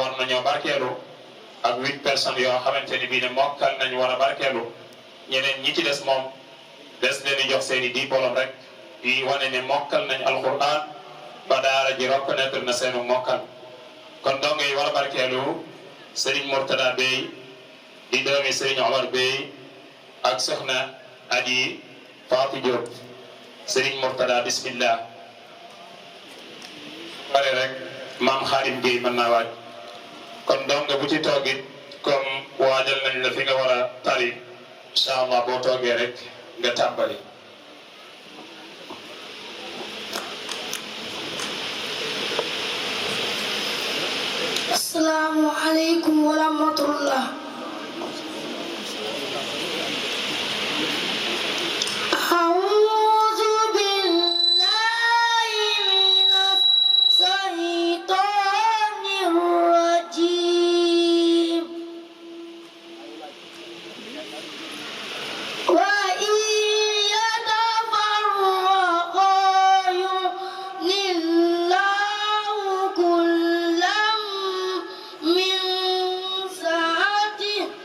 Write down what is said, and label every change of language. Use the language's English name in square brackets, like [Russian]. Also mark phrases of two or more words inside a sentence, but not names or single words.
[Wolof] war nañoo barkeelu ak 8 personnes yoo xamante ni bii ne mokkal nañ war a barkeelu ñeneen ñi ci des moom des leen di jox seen i diplôme rek yi wane ne mokkal nañ alquran ba daara ji reconnaître na seenu mokkal kon dongo yi war a barkeelu Serigne Mourtala BEYE di doomi Serigne Omar BEYE ak soxna Adi Fatou Diop Serigne Mourtala bismillah pare rek maam Xaadim Gueye mën naa waaj kon dongo bu ci toogit comme waajal nañ la fi nga war a tari [Arabic] إن شاء الله [Wolof] boo toogee rek nga tàmbali [Arabic] السلام عليكم ورحمة الله. أعوذ بالله من الشيطان الرجيم. وإن يتفرقا يغن الله كلا من سعته